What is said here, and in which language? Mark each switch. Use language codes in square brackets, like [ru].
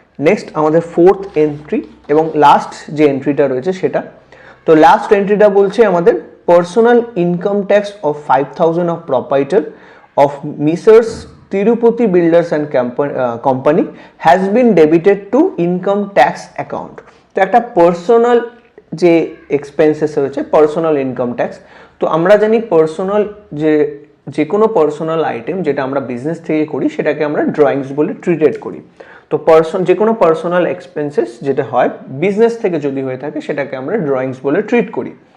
[bn] Next আমাদের fourth entry এবং last যে এন্ট্রিটা রয়েছে সেটা, তো লাস্ট এন্ট্রিটা বলছে আমাদের [en] Personal income tax of 5,000 of proprietor of Messrs. Tirupati Builders and Company has been debited to income tax account. [bn] তো একটা পার্সোনাল যে এক্সপেন্সেস রয়েছে, পার্সোনাল ইনকাম ট্যাক্স, তো আমরা জানি পার্সোনাল যে কোনো পার্সোনাল আইটেম যেটা আমরা বিজনেস থেকে করি সেটাকে আমরা ড্রয়িংস বলে ট্রিটেড করি। তো যে কোনো পার্সোনাল এক্সপেন্সেস যেটা হয় বিজনেস থেকে যদি হয়ে থাকে সেটাকে আমরা ড্রয়িংস বলে ট্রিট করি।